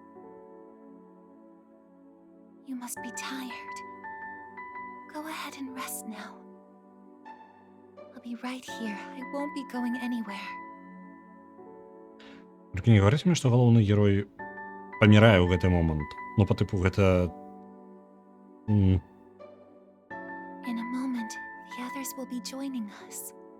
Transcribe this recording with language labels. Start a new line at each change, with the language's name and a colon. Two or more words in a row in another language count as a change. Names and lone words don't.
English: You must be tired. Go ahead and rest now. I'll be right here. I won't be going anywhere.
Belarusian: Толькі не гаварыць мне, што галоўны герой памірае ў гэты момант. Ну, па тыпу, гэта...
English: In a moment, the others will be joining us.